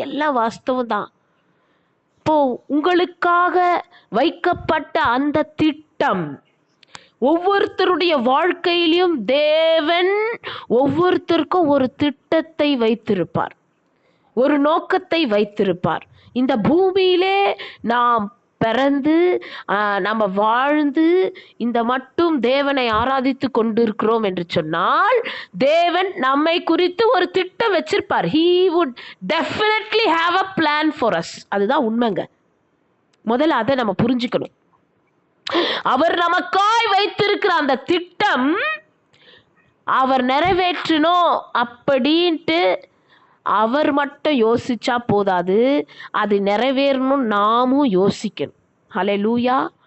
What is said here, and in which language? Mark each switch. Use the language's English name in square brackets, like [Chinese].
[Tamil] எல்லாம் வாஸ்தவம் தான். இப்போ உங்களுக்காக வைக்கப்பட்ட அந்த திட்டம், ஒவ்வொருத்தருடைய வாழ்க்கையிலும் தேவன் ஒவ்வொருத்தருக்கும் ஒரு திட்டத்தை வைத்திருப்பார். ஒரு நோக்கத்தை வைத்திருப்பார். இந்த பூமியிலே நாம் பிறந்து நம்ம வாழ்ந்து இந்த மட்டும் தேவனை ஆராதித்து கொண்டிருக்கிறோம் என்று சொன்னால், தேவன் நம்மை குறித்து ஒரு திட்டம் வச்சிருப்பார். [English] He would definitely have a plan for us. [Tamil] அதுதான் உண்மைங்க. முதல்ல அதை நம்ம புரிஞ்சுக்கணும். அவர் நமக்காய் வைத்திருக்கிற அந்த திட்டம் அவர் நிறைவேற்றணும் அப்படின்ட்டு அவர் மட்டும் யோசிச்சா போதாது, அது நிறைவேறணும் நாமும் யோசிக்கணும். ஹல்லேலூயா.